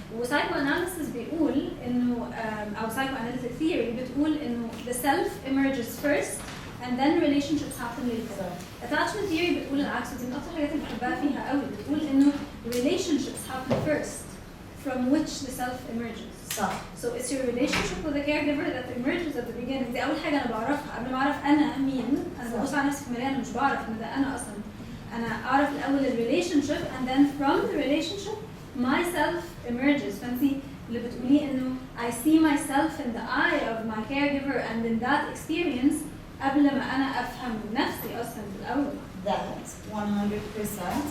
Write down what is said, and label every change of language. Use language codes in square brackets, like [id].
[en] وpsychoanalysis [ar] بيقول انه او [en] psychoanalytic theory [ar] بتقول انه [en] the self emerges first and then relationships happen later. [ar] Attachment theory بتقول العكس، ودي من اكتر الحاجات اللي بحبها فيها قوي. بتقول انه [en] relationships happen first from which the self emerges. So it's your relationship with the caregiver that emerges at the beginning. [ar] دي أول حاجة أنا بعرفها قبل ما أعرف أنا مين. أنا ببص على نفسي في المراية أنا مش بعرف إن ده أنا أصلاً. أنا أعرف الأول [en] relationship and then from the relationship myself emerges. [ar] فأنتي اللي بتقوليه إنه [en] I see myself in the eye of my caregiver and in that experience [ar] قبل ما أنا أفهم نفسي أصلاً في الأول. [en] That's 100%.